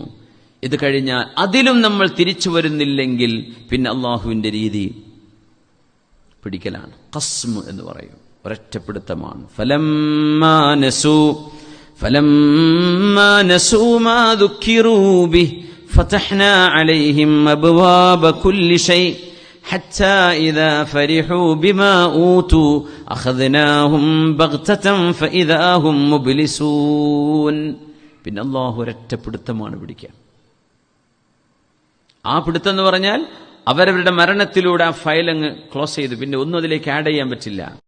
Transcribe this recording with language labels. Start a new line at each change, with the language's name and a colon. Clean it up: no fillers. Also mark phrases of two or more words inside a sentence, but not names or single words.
Malayalam: ഇത് കഴിഞ്ഞാൽ അതിലും നമ്മൾ തിരിച്ചു വരുന്നില്ലെങ്കിൽ പിന്നെ അള്ളാഹുവിന്റെ രീതി പിടിക്കലാണ്. ഖസ്മ് എന്ന് പറയും, ഒരൊറ്റപ്പിടുത്തമാണ്.
Arabic: فلما نسوا ما ذكروا به فتحنا عليهم أبواب كل شيء حتى إذا فرحوا بما أوتوا أخذناهم بغتة فإذا هم مبلسون.
Malayalam: പിന്നെ അല്ലാഹു ഒരൊറ്റപ്പിടുത്തമാണ് പിടിക്കുക. ആ പിടുത്തം എന്ന് പറഞ്ഞാൽ അവരവരുടെ മരണത്തിലൂടെ ആ ഫയൽ അങ്ങ് ക്ലോസ് ചെയ്തു, പിന്നെ ഒന്നും അതിലേക്ക് ആഡ് ചെയ്യാൻ പറ്റില്ല.